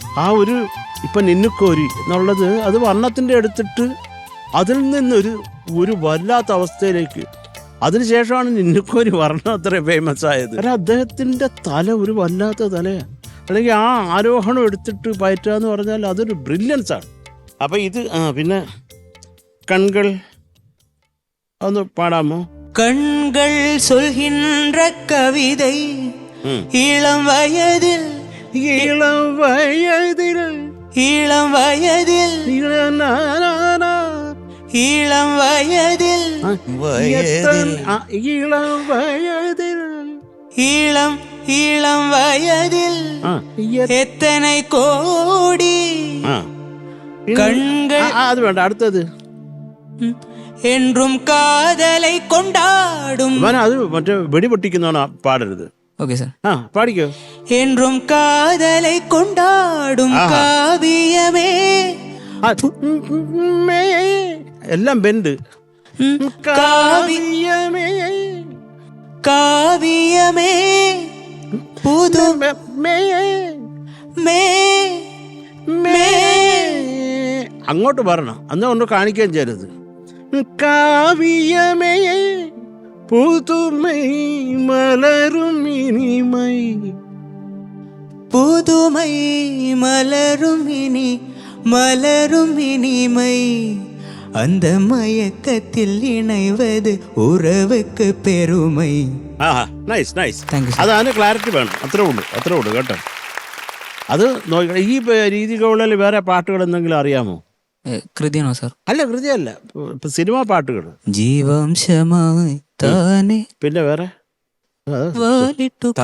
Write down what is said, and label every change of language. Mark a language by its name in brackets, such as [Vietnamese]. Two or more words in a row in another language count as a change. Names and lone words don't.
[Malayalam] ആ ഒരു ഇപ്പം നിന്നുക്കോരി എന്നുള്ളത് അത് വർണ്ണത്തിൻ്റെ എടുത്തിട്ട് അതിൽ നിന്നൊരു വല്ലാത്ത അവസ്ഥയിലേക്ക്, അതിനുശേഷമാണ് നിന്നുക്കോരി വർണ്ണം അത്രയും ഫേമസ് ആയത്. കാരണം അദ്ദേഹത്തിൻ്റെ തല ഒരു വല്ലാത്ത തലയാണ്. അല്ലെങ്കിൽ ആ ആരോഹണം എടുത്തിട്ട് പയറ്റുക എന്ന് പറഞ്ഞാൽ അതൊരു ബ്രില്യൻസ് ആണ്. അപ്പം ഇത് പിന്നെ കൺകൾ ഒന്ന് പാടാമോ? [Tamil] കൺകൾ சொல்கின்ற கவிதை இளம் வயதில் இளம் வயதில் இளம் வயதில் ഇളം இளம் வயதில் இளம் வயதில் இளம் இளம் வயதில் எத்தனை கோடி കൺകൾ. [Malayalam] അത് വേണ്ട, അടുത്തത് [Tamil] என்றும் காதலை கொண்டாடும். [Malayalam] അത് മറ്റേ വെടി പൊട്ടിക്കുന്നതാണ്, പാടരുത്. ഓക്കെ സാർ. പാടിക്കോ. [Tamil] என்றும் காதலை கொண்டாடும் காவியமே. [Malayalam] എല്ലാം ബെൻഡ്. [Tamil] காவியமே காவியமே புதுமே [Malayalam] അങ്ങോട്ട് പറയണം, അന്ന് കൊണ്ട് കാണിക്കുകയും ചെയ്യരുത്. [Tamil] காவியமே புதுமை மலரும் இனிமை. புதுமை மலரும் இனி மலரும் இனிமை. அந்த மயக்கத்தில் இணைவது உறவுக்கு பெருமை. [English] nice nice. Thank you, sir. [Malayalam] അതാണ് ക്ലാരിറ്റി വേണം. അത്രേ ഉള്ളൂ കേട്ടോ. അത് നോക്കണം. ഈ രീതികളിൽ വേറെ പാട്ടുകൾ എന്തെങ്കിലും അറിയാമോ? കൃതിയാണോ സാർ? അല്ല, കൃതിയല്ല, സിനിമാ പാട്ടുകൾ. ജീവാംശമായി താനെ. പിന്നെ വേറെ വാലിട്ടു